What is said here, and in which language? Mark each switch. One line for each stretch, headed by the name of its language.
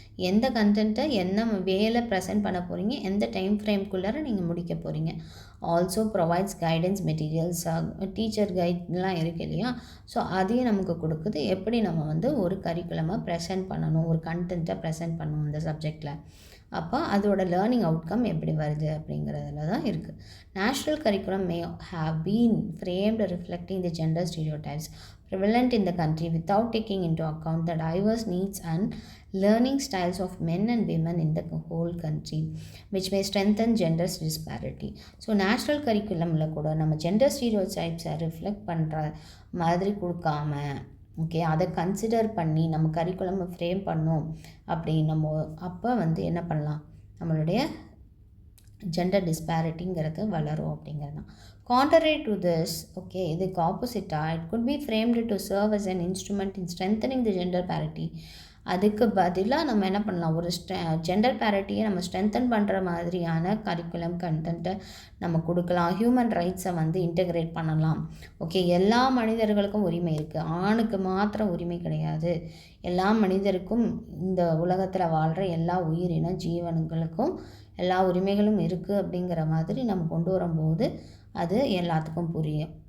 Tamil: எந்த கண்டென்ட்டை என்ன வேலை ப்ரெசென்ட் பண்ண போகிறீங்க, எந்த டைம் ஃப்ரேம்குள்ளார நீங்கள் முடிக்க போகிறீங்க.
English: also provides guidance materials,
Tamil: teacher கைட்லாம் இருக்குது இல்லையா, ஸோ அதையும் நமக்கு கொடுக்குது. எப்படி நம்ம வந்து ஒரு கரிக்குலமை ப்ரெசென்ட் பண்ணணும், ஒரு கண்டென்ட்டை ப்ரெசென்ட் பண்ணணும் இந்த சப்ஜெக்டில், அப்போ அதோட லேர்னிங் அவுட்கம் எப்படி வருது அப்படிங்கிறதுல தான் இருக்குது.
English: National curriculum may have been framed reflecting the gender stereotypes prevalent in the country without taking into account the diverse needs and learning styles of men and women in the whole country, which may strengthen gender disparity.
Tamil: So national கரிக்குலமில் கூட நம்ம gender ஸ்டீரியோடைப்ஸை reflect பண்ணுற மாதிரி கொடுக்காம, okay, அதை consider பண்ணி நம்ம கரிக்குலமை frame பண்ணோம் அப்படின்னமோ அப்போ வந்து என்ன பண்ணலாம், நம்மளுடைய ஜெண்டர் டிஸ்பேரிட்டிங்கிறது வளரும் அப்படிங்கிறது தான்.
English: Contrary to this, okay,
Tamil: இதுக்கு ஆப்போசிட்டாக
English: it could be framed to serve as an instrument in strengthening the gender parity.
Tamil: அதுக்கு பதிலாக நம்ம என்ன பண்ணலாம், ஒரு ஜெண்டர் பேரிட்டியை நம்ம ஸ்ட்ரென்தன் பண்ணுற மாதிரியான கரிக்குலம் கண்டென்ட்டை நம்ம கொடுக்கலாம். ஹியூமன் ரைட்ஸை வந்து இன்டெகிரேட் பண்ணலாம். ஓகே, எல்லா மனிதர்களுக்கும் உரிமை இருக்குது, ஆணுக்கு மாத்திரம் உரிமை கிடையாது. எல்லா மனிதருக்கும், இந்த உலகத்தில் வாழ்கிற எல்லா உயிரின ஜீவன்களுக்கும் எல்லா உரிமைகளும் இருக்குது அப்படிங்கிற மாதிரி நம்ம கொண்டு வரும்போது அது எல்லாத்துக்கும் புரியும்.